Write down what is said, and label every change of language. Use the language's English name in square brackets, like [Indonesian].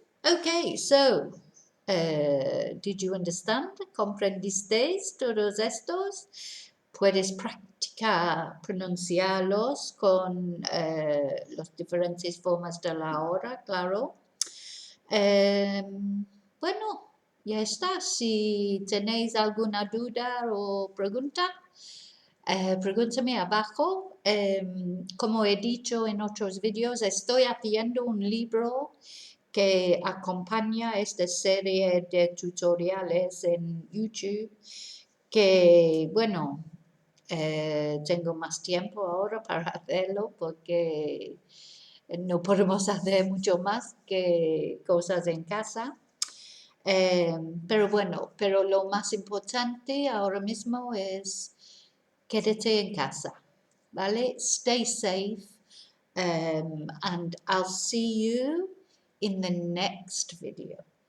[English] Okay, so did you understand? [Spanish] ¿Comprendiste todos estos? Puedes practicar pronunciarlos con las diferentes formas de la hora, claro. Bueno, ya está. Si tenéis alguna duda o pregunta, pregúntame abajo. Como he dicho en otros vídeos, estoy haciendo un libro que acompaña esta serie de tutoriales en YouTube, que bueno, tengo más tiempo ahora para hacerlo porque no podemos hacer mucho más que cosas en casa. Pero bueno, pero lo más importante ahora mismo es quédate en casa, ¿vale? [English] Stay safe, and I'll see you in the next video.